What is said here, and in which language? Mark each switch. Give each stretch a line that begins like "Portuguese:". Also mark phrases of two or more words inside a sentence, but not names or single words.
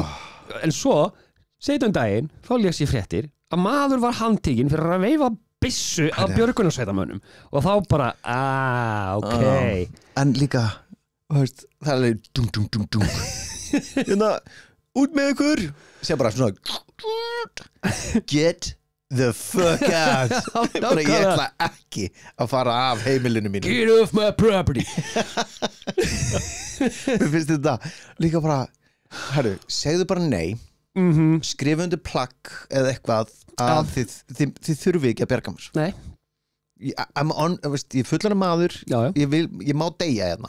Icelandic: En svo, seitum daginn, þá les ég fréttir að maður var handtekinn fyrir að veifa byssu af björgunarsveitamönnum. Og þá bara, ok. En líka, veist, það er dum. Hérna, út með ykkur. Sér bara svona,
English: get the fuck out.
Icelandic: Bara ég ætla ekki að fara af heimilinu mínu.
English: Get off my property.
Icelandic: Mér finnst þetta líka bara, herru, segðu bara nei, skrifa undir plagg eða eitthvað að þið þurfi ekki að bjarga mér. Nei. Ég er fullan maður, ég má deyja hérna.